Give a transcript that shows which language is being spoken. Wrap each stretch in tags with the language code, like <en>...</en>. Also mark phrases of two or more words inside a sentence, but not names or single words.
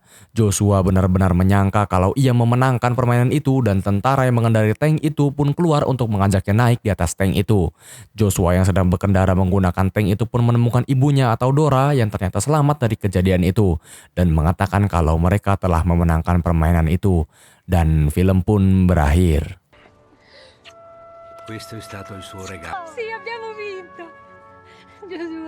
<id>Joshua benar-benar menyangka kalau ia memenangkan permainan itu dan tentara yang mengendarai tank itu pun keluar untuk mengajaknya naik di atas tank itu. Joshua yang sedang berkendara menggunakan tank itu pun menemukan ibunya atau Dora yang ternyata selamat dari kejadian itu dan mengatakan kalau mereka telah memenangkan permainan itu dan film pun berakhir.</id> <it>Questo è stato il suo regalo. Sì, abbiamo vinto. Joshua.</it>